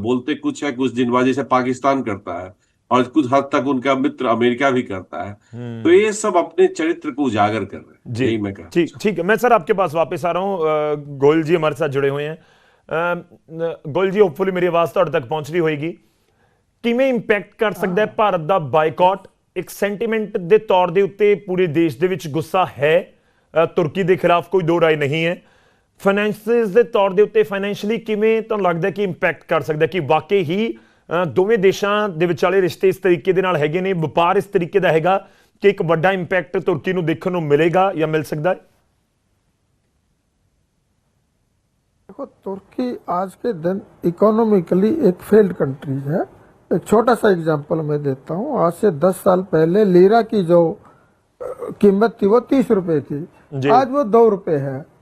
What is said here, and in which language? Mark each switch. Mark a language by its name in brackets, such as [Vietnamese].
[Hindi] बोलते कुछ है, कुछ दिन बाद जैसे पाकिस्तान करता है, और कुछ हद तक उनका मित्र अमेरिका भी करता है। तो ये सब अपने चरित्र को उजागर कर रहे हैं। जी, मैं कहता ठीक ठीक है। मैं सर आपके पास वापस आ रहा हूं। गोयल जी हमारे साथ जुड़े हुए हैं। गोयल जी, होपफुली मेरी आवाज [Punjabi] ਤੁਹਾਡੇ [Hindi] तक पहुंच रही होगी। [Punjabi] ਕਿਵੇਂ ਇੰਪੈਕਟ ਕਰ ਸਕਦਾ ਹੈ ਭਾਰਤ ਦਾ ਬਾਈਕਾਟ? ਇੱਕ ਸੈਂਟੀਮੈਂਟ ਦੇ ਤੌਰ ਦੇ ਉੱਤੇ ਪੂਰੇ ਦੇਸ਼ ਦੇ ਵਿੱਚ ਗੁੱਸਾ ਹੈ ਤੁਰਕੀ ਦੇ ਖਿਲਾਫ, ਕੋਈ ਦੋ ਰਾਏ ਨਹੀਂ ਹੈ। ਫਾਈਨੈਂਸਿਸ ਦੇ ਤੌਰ ਦੇ ਉੱਤੇ ਫਾਈਨੈਂਸ਼ੀਅਲੀ ਕਿਵੇਂ ਤੁਹਾਨੂੰ ਲੱਗਦਾ ਕਿ ਇੰਪੈਕਟ ਕਰ ਸਕਦਾ, ਕਿ ਵਾਕਈ ਹੀ ਦੋਵੇਂ ਦੇਸ਼ਾਂ ਦੇ ਵਿਚਾਲੇ ਰਿਸ਼ਤੇ ਇਸ ਤਰੀਕੇ ਦੇ ਨਾਲ ਹੈਗੇ ਨੇ, ਵਪਾਰ ਇਸ ਤਰੀਕੇ ਦਾ ਹੈਗਾ ਕਿ ਇੱਕ ਵੱਡਾ ਇੰਪੈਕਟ ਤੁਰਕੀ ਨੂੰ ਦੇਖਣ ਨੂੰ ਮਿਲੇਗਾ ਜਾਂ ਮਿਲ ਸਕਦਾ ਹੈ? [Hindi] देखो, तुर्की आज के दिन इकोनॉमिकली एक फेल्ड कंट्री है। एक छोटा सा एग्जांपल मैं देता हूँ। आज से 10 साल पहले लीरा की जो कीमत थी वो 30 रुपए थी, आज वो 2 रुपए है।